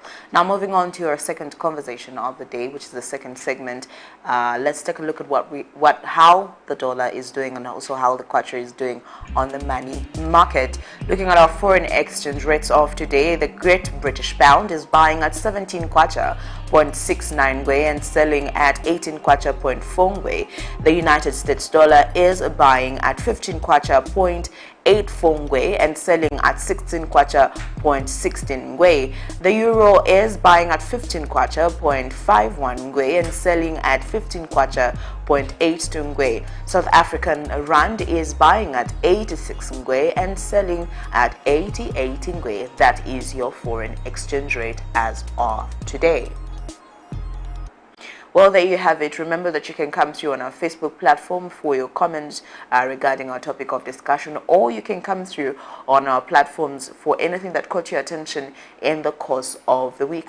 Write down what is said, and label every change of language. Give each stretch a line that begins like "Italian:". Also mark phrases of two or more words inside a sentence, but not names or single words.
English: Now moving on to our second conversation of the day, which is the second segment. Let's take a look at how the dollar is doing and also how the kwacha is doing on the money market. Looking at our foreign exchange rates of today, the Great British Pound is buying at 17 kwacha 0.69 ngwe and selling at 18 kwacha 0.4 ngwe. The United States dollar is buying at 15 kwacha 0.84 ngwe and selling at 16 kwacha 0.16 ngwe. The euro is buying at 15 kwacha 0.51 ngwe and selling at 15 kwacha 0.82 ngwe. South African rand is buying at 86 ngwe and selling at 88 ngwe. That is your foreign exchange rate as of today. Well, there you have it. Remember that you can come through on our Facebook platform for your comments regarding our topic of discussion, or you can come through on our platforms for anything that caught your attention in the course of the week.